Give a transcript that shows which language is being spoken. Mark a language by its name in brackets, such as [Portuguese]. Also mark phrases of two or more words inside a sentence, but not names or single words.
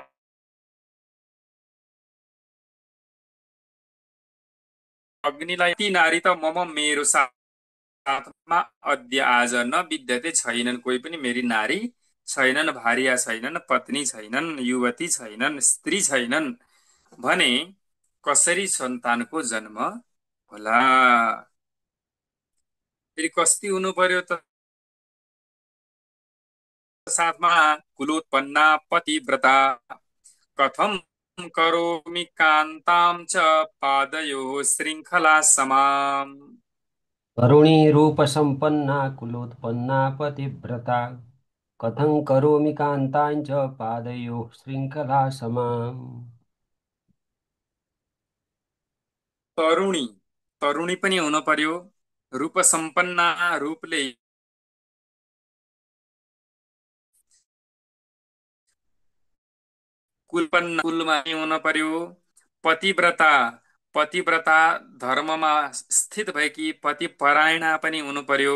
[Nepali] अग्निलाई ती नारी त मेरो साथमा अद्य आज [Sanskrit] न विद्यते, [Nepali] छैनन् कोही पनि, मेरी नारी छैनन्, भार्या छैनन्, पत्नी छैनन्, युवती छैनन्, स्त्री छैनन् भने कसरी सन्तानको जन्म होला? फेरि कस्ती हुनु पर्यो त? [Sanskrit] साथमा कुलोत्पन्ना पतिव्रता कथम करोमि कान्तां च पादयोः शृङ्खला समाम्। तरुणी रूपसम्पन्ना कुलोत्पन्ना पतिव्रता कथं करोमि कान्ताञ्च पादयोः शृङ्खला समाम्। [Nepali] तरुणी तरुणी पनि हुन पर्यो, रूपसम्पन्ना रूपले कुलपन्न कुलमा हुन पर्यो, पतिव्रता पतिव्रता धर्ममा स्थित भएकी पतिपरायणा पनि हुनु पर्यो।